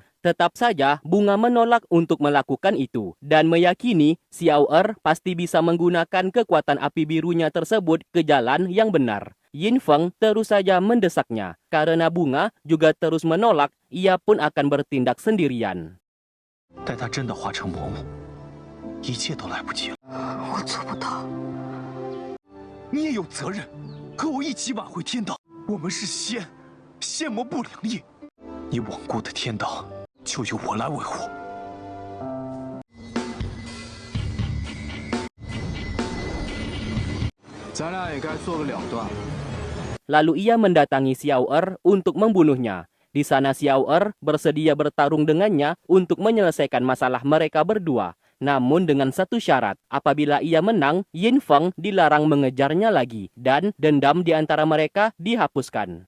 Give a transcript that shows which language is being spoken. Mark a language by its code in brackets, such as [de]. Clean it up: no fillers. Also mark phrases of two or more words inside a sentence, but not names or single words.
[id] Tetap saja, Bunga menolak untuk melakukan itu dan meyakini Xiao Er pasti bisa menggunakan kekuatan api birunya tersebut ke jalan yang benar. Yin Feng terus saja mendesaknya. Karena Bunga juga terus menolak, ia pun akan bertindak sendirian. [zh] 待他真的化成魔物，一切都来不及了。我做不到。你也有责任，和我一起挽回天道。我们是仙，仙魔不两立。你罔顾的天道，就由我来维护。咱俩也该做个了断。 [id] Lalu ia mendatangi Xiao Er untuk membunuhnya. Di sana Xiao Er bersedia bertarung dengannya untuk menyelesaikan masalah mereka berdua. Namun dengan satu syarat, apabila ia menang, Yin Feng dilarang mengejarnya lagi dan dendam di antara mereka dihapuskan.